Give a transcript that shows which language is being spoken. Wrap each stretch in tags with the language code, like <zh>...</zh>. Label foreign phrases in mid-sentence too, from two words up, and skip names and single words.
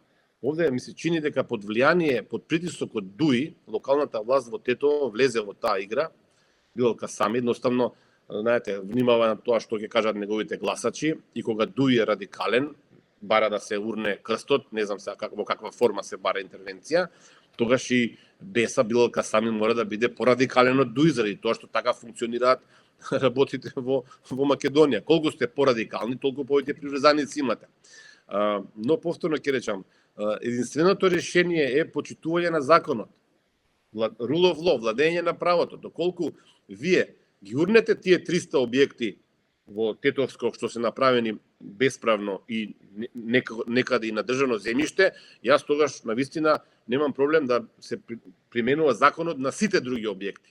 <mk>Овде ми се чини дека под влијание, под притисок од Дуи, локалната власт во Тетово влезе во таа игра, Билка сами, едноставно, знаете, внимава на тоа што ќе кажат неговите гласачи и кога Дуи е радикален, бара да се урне крстот, не знам сега во каква форма се бара интервенција, тогаш и Беса Билка сами мора да биде порадикален од Дуи, заради тоа што така функционираат работите во Македонија. Колку сте порадикални, толку повеќе приврзаници имате. Но повторно ќе речам, единственото решение е почитување на законот.</mk> <en>Rule of law,</en> <mk>владење на правото. Доколку вие ги урнете тие 300 објекти во Тетовско што се направени бесправно и некаде и на државно земјиште, јас тогаш навистина немам проблем да се применува законот на сите други објекти.</mk>